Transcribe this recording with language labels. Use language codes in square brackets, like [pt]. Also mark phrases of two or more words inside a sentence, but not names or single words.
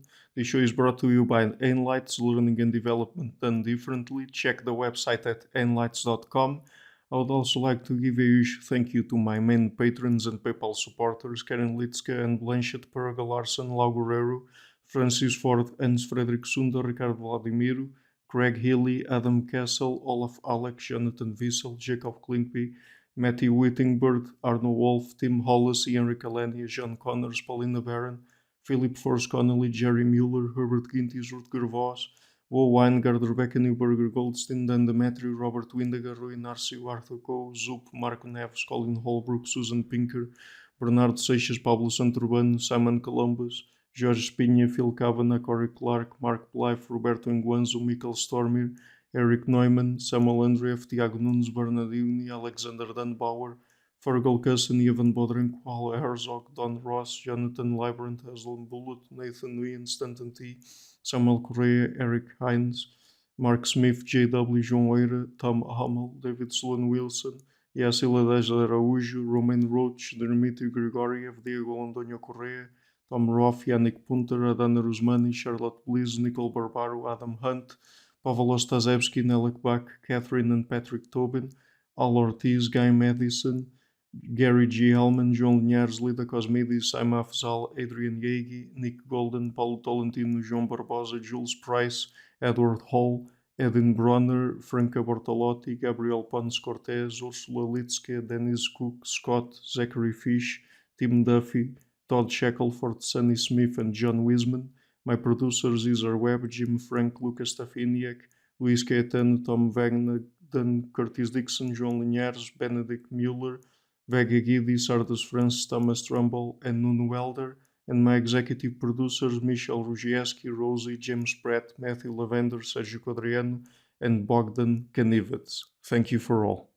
[en] This show is brought to you by Enlights Learning and Development Done Differently. Check the website at enlights.com. I would also like to give a huge thank you to my main patrons and PayPal supporters, Karen Litska and Blanchett Paraga Larson, Lau Guerrero, Francis Ford, Hans Frederick Sunder, Ricardo Vladimiro, Craig Healy, Adam Castle, Olaf Alex, Jonathan Wiesel, Jacob Klinkby, Matthew Whittingbird, Arno Wolf, Tim Hollis, Ian Ricalania, John Connors, Paulina Barron, Philip Force Connolly, Jerry Mueller, Herbert Gintis, Rutger Voss, Wo Weingard, Rebecca Newberger, Goldstein, Dan Demetrio, Robert Windager, Rui Narcio, Arthur Coe, Zup, Marco Neves, Colin Holbrook, Susan Pinker, Bernardo Seixas, Pablo Santurbano, Simon Columbus, Jorge Espinha, Phil Kavanagh, Corey Clark, Mark Blythe, Roberto Enguanzo, Michael Stormir, Eric Neumann, Samuel Andreev, Tiago Nunes, Bernardini, Alexander Dunbauer, Fergal Cusson, Ivan Bodren, Paul Herzog, Don Ross, Jonathan Librant, Haslem Bullet, Nathan Nguyen, Stanton T, Samuel Correa, Eric Hines, Mark Smith, J.W. João Eira, Tom Hummel, David Sloan Wilson, Yacila Dez Araújo, Romain Roach, Dmitry Grigoriev, Diego Antonio Correa, Tom Roth, Yannick Punter, Adana Rusmani, Charlotte Bliss, Nicole Barbaro, Adam Hunt, Pavel Ostazewski, Nelek Bach, Catherine and Patrick Tobin, Al Ortiz, Guy Madison, Gary G. Hellman, João Linhares, Lida Cosmides, Saima Afzal, Adrian Yeagy, Nick Golden, Paulo Tolentino, João Barbosa, Jules Price, Edward Hall, Edin Bronner, Franca Bortolotti, Gabriel Pons Cortez, Ursula Litzke, Dennis Cook, Scott, Zachary Fish, Tim Duffy, Todd Shackelford, Sonny Smith, and John Wiseman. My producers Cesar Webb, Jim Frank, Lucas Stafiniak, Luís Caetano, Tom Wagner, Dan Curtis Dixon, João Linhares, Benedict Mueller, Vega Guidi, Sardus Francis, Thomas Trumbull, and Nuno Welder, and my executive producers Michel Rugieski, Rosie, James Pratt, Matthew Lavender, Sergio Quadriano, and Bogdan Kanivets. Thank you for all.